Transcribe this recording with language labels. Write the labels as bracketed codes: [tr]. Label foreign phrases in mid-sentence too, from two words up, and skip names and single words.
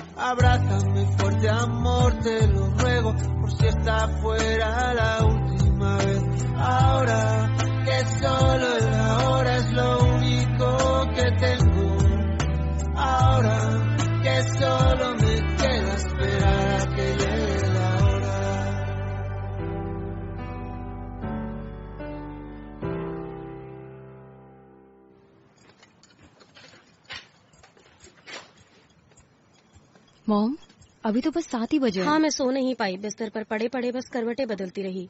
[es] Abrázame fuerte, amor, te lo ruego, por si esta fuera la última vez. Ahora que solo el ahora es lo único que tengo. Ahora que solo me queda esperar a que llegue la hora. [hi] मॉम, अभी तो बस 7 ही बजे। हाँ, मैं सो नहीं पाई, बिस्तर पर पड़े पड़े बस करवटें बदलती रही।